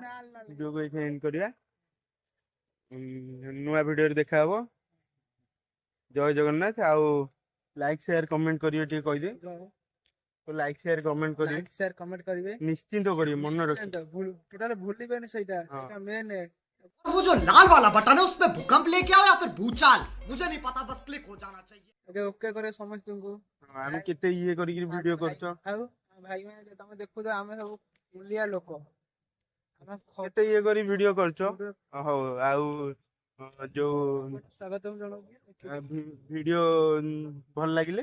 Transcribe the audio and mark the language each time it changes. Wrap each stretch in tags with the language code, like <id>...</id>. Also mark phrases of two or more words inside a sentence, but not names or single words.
<or>ଭିଡିଓକୁ ଏଇଠି ଏଣ୍ଡ କରିବା ନୂଆ ଭିଡିଓରେ ଦେଖାହବ ଜୟ ଜଗନ୍ନାଥ ଆଉ</or> <en>like share comment</en> <or>କରିବେ ଟିକେ କହିଦେ</or> <en>like share comment</en> <or>କରିବେ ନିଶ୍ଚିନ୍ତ କରିବେ ମନେ ରଖିବେ ଟୋଟାଲ ଭୁଲିବେନି ସେଇଟା ମେନ୍</or> <hi>वो जो लाल वाला बटन है उसपे भूकंप लेके आओ या फिर भूचाल मुझे नहीं पता बस क्लिक हो जाना चाहिए</hi> <or>ओके करे ସମସ୍ତଙ୍କୁ ଆମେ କେତେ ଇଏ କରିକି ଭିଡିଓ କରୁଛ ଆଉ ଭାଇ ମାନେ ତମେ ଦେଖୁଛ ଆମେ ସବୁ ମୁଲିଆ ଲୋକ ଆମେ କେତେ ଇଏ କରି ଭିଡିଓ କରୁଛ ହଉ ଆଉ ଯୋଉ ସ୍ୱାଗତମ ଜଣାଉଛି। ଭିଡିଓ ଭଲ ଲାଗିଲେ</or>